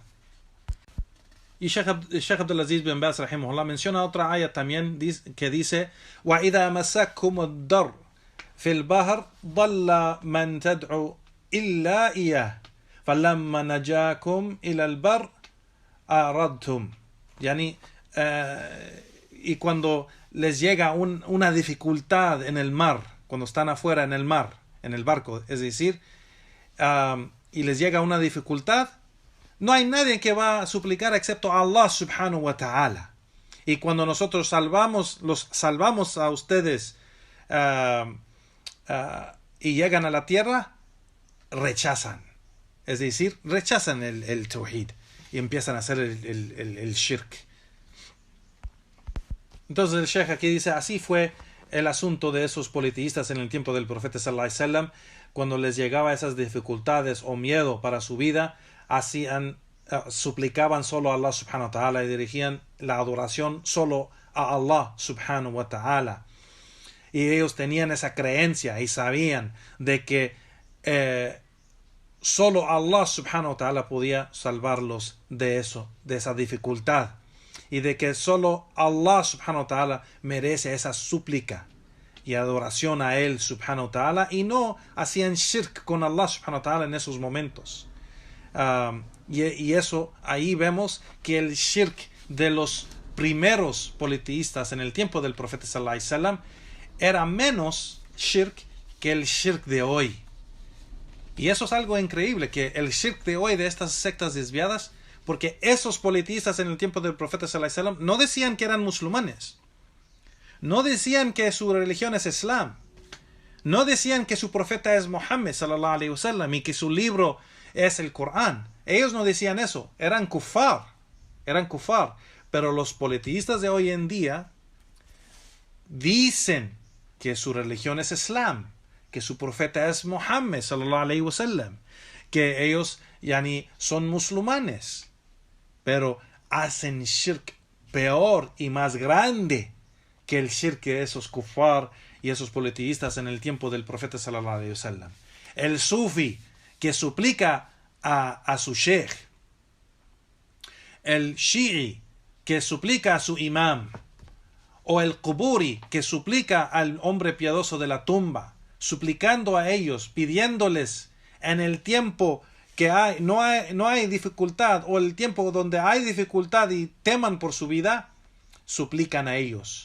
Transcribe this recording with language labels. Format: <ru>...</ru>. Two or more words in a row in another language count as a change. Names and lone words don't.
<es>Y Sheikh Abdulaziz bin Baz rahimahullah menciona otra ayat también que dice</es> <ar>وَإِذَا مَسَّكُمُ الضَّرُّ فِي الْبَحْرِ ضَلَّ مَنْ تَدْعُوا إِلَّا إِيَّاهُ فَلَمَّا نَجَاكُمْ إِلَى الْبَرِّ أَعْرَضْتُمْ.</ar> <es>Y cuando les llega una dificultad en el mar, cuando están afuera en el mar, en el barco, es decir, y les llega una dificultad, no hay nadie que va a suplicar excepto a Allah</es> <ar>سبحانه وتعالى.</ar> <es>Y cuando nosotros los salvamos a ustedes y llegan a la tierra, rechazan. Es decir, rechazan el tawhid y empiezan a hacer el shirk. Entonces el Sheikh aquí dice, así fue el asunto de esos politeístas en el tiempo del profeta</es> <ar>صلى الله عليه وسلم,</ar> <es>cuando les llegaba esas dificultades o miedo para su vida, suplicaban solo a Allah</es> <ar>سبحانه وتعالى</ar> <es>y dirigían la adoración solo a Allah</es> <ar>سبحانه وتعالى.</ar> <es>Y ellos tenían esa creencia y sabían de que solo Allah</es> <ar>سبحانه وتعالى</ar> <es>podía salvarlos de esa dificultad. Y de que solo Allah</es> <ar>سبحانه وتعالى</ar> <es>merece esa súplica y adoración a Él</es> <ar>سبحانه وتعالى,</ar> <es>y no hacían shirk con Allah</es> <ar>سبحانه وتعالى</ar> <es>en esos momentos. Y eso, ahí vemos que el shirk de los primeros politeístas en el tiempo del profeta</es> <ar>صلى الله عليه وسلم</ar> <es>era menos shirk que el shirk de hoy. Y eso es algo increíble, que el shirk de hoy de estas sectas desviadas, porque esos politeístas en el tiempo del profeta</es> <ar>صلى الله عليه وسلم</ar> <es>no decían que eran musulmanes, no decían que su religión es Islam, no decían que su profeta es Muhammad</es> <ar>صلى الله عليه وسلم</ar> <es>y que su libro es el Corán. Ellos no decían eso, eran kufar. Pero los politeístas de hoy en día dicen que su religión es Islam, que su profeta es Muhammad</es> <ar>صلى الله عليه وسلم,</ar> <es>que ellos son musulmanes, pero hacen shirk peor y más grande que el shirk de esos kufar y esos politeístas en el tiempo del profeta</es> <ar>صلى الله عليه وسلم.</ar> <es>El sufi que suplica a su sheikh, el shi'i que suplica a su imam, o el quburi que suplica al hombre piadoso de la tumba, suplicando a ellos, pidiéndoles en el tiempo que no hay dificultad, o el tiempo donde hay dificultad y teman por su vida, suplican a ellos.</es>